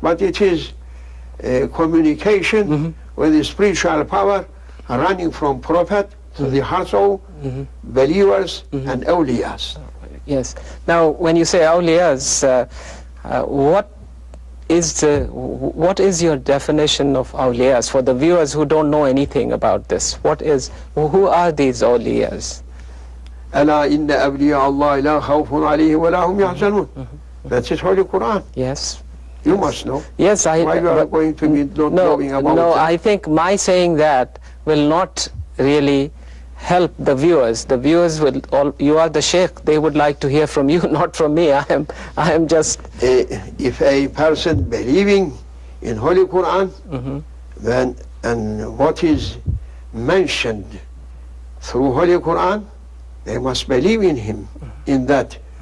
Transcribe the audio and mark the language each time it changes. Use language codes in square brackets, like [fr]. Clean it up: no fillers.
[en] But it is communication with the spiritual power running from Prophet to the hearts of believers and awliyas. Yes. Now when you say awliyas, what is your definition of awliyas for the viewers who don't know anything about this? Who are these awliyas? [ar] ألا إن أولياء الله لا خوف عليهم ولا هم يحزنون. [en] That's it, Holy Quran. Yes. You must know. Yes, why you are going to be not knowing about No, that? I think my saying that will not really help the viewers. The viewers will you are the Sheikh, they would like to hear from you, not from me. I am just... If a person believing in Holy Quran, then, and what is mentioned through Holy Quran, they must believe in him, in that.